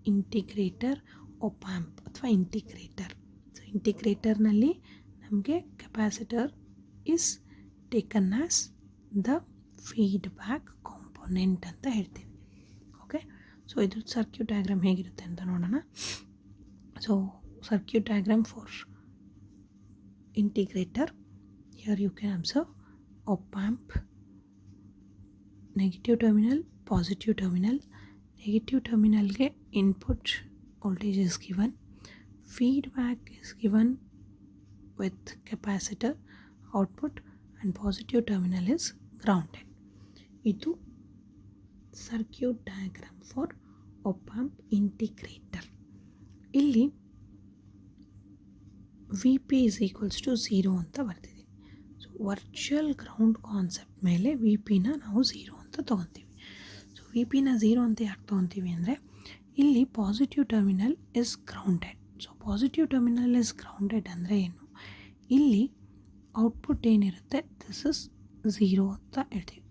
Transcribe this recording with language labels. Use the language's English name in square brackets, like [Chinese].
[Kannada] Integrator op-amp ಅಥವಾ integrator. [English] so [Kannada] ಇಂಟಿಗ್ರೇಟರ್ನಲ್ಲಿ ನಮಗೆ [English] capacitor is taken as the feedback component [Kannada] ಅಂತ ಹೇಳ್ತೀವಿ. ಓಕೆ, ಸೊ ಇದ್ರ ಸರ್ಕ್ಯೂಟ್ ಡಯಾಗ್ರಾಮ್ ಹೇಗಿರುತ್ತೆ ಅಂತ ನೋಡೋಣ. [English] So circuit diagram for integrator, here you can observe op-amp, negative terminal, positive terminal. Negative terminal ge input voltage is given, feedback is given with capacitor output, and positive terminal is grounded. [Kannada] Idu [English] circuit diagram for op-amp integrator. [Kannada] Illi [English] VP is equals to 0 [Kannada] ಅಂತ ಬರ್ತಿದ್ದೀನಿ. So virtual ground concept ಮೇಲೆ V ಪಿನ ನಾವು 0 ಅಂತ ತೊಗೊತೀವಿ. So we ಪಿನ 0 ಅಂತ ಯಾಕೆ ತೊಗೊತೀವಿ ಅಂದರೆ ಇಲ್ಲಿ [English] Positive terminal is grounded. [Kannada] So [English] positive terminal is grounded [Kannada] ಅಂದರೆ ಏನು, ಇಲ್ಲಿ ಔಟ್ಪುಟ್ ಏನಿರುತ್ತೆ [English] this is 0 [Kannada] ಅಂತ ಹೇಳ್ತೀವಿ.